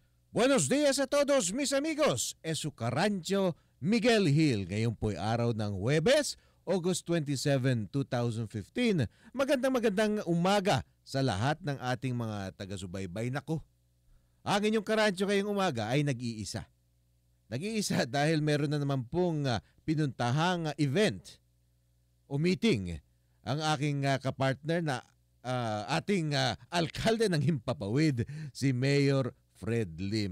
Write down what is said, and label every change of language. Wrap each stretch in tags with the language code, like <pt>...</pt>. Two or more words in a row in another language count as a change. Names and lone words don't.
<es>Buenos días a todos mis amigos. Es su Carancho Miguel Hill.</es> <tl>Ngayon po'y araw ng Huwebes, August 27, 2015. Magandang umaga sa lahat ng ating mga taga-subaybay. Nako, ang inyong Carancho ngayong umaga ay nag-iisa. Nag-iisa dahil meron na naman pong pinuntahang event o meeting ang aking kapartner na ating alkalde ng Himpapawid, si Mayor Fred Lim.</tl>